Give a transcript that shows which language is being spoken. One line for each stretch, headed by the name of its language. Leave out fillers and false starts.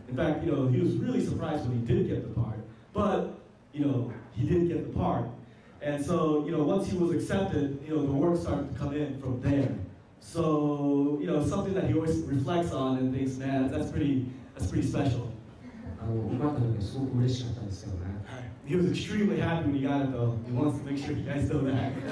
English: In fact, he was really surprised when he did get the part, but, he did get the part. And so, once he was accepted, the work started to come in from there. So, something that he always reflects on and thinks, man, that's pretty special.
Japanese: 奪った時はすごく嬉しかったですよね。
English: He was extremely happy when he got it, though. He wants to make sure you guys know that.